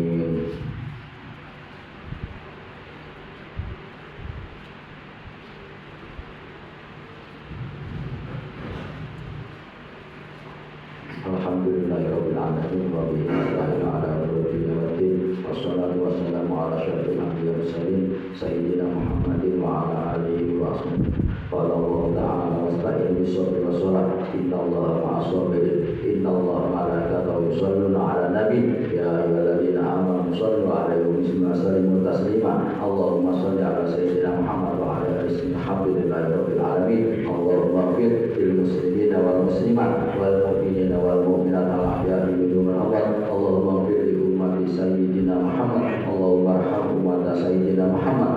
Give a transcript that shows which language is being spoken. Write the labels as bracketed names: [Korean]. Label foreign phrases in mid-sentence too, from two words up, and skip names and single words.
[Arabic] الحمد لله رب العالمين وبه نستعين على أمور والدين والصلاة والسلام على أشرف الأنبياء والمرسلين سيدنا محمد وعلى آله وصحبه. قال الله تعالى واستعينوا بالصبر والصلاة إن الله مع الصابرين إن الله ملائكته يصلون على النبي يا أيها الذين آمنوا صلوا عليه وسلموا تسليما. اللهم صل على سيدنا محمد وعلى آل سيدنا الحمد لله رب العالمين. اللهم اغفر للمسلمين والمسلمات والمؤمنين والمؤمنات الأحياء منهم الأموات. اللهم اغفر لأمة سيدنا محمد اللهم ارحم أمة سيدنا محمد.